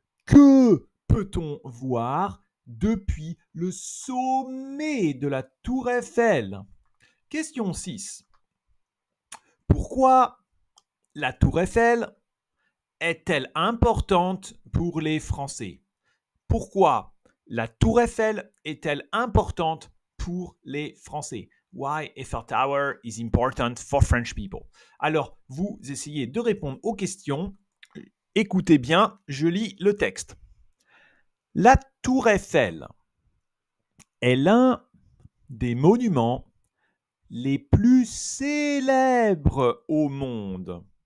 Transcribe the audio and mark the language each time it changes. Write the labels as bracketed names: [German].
[French] Que peut-on voir depuis le sommet de la Tour Eiffel? Question 6. Pourquoi la Tour Eiffel est-elle importante pour les Français? Pourquoi la Tour Eiffel est-elle importante pour les Français? [English] Why Eiffel Tower is important for French people? [French] Alors, vous essayez de répondre aux questions. Écoutez bien, je lis le texte. La Tour Eiffel est l'un des monuments les plus célèbres au monde.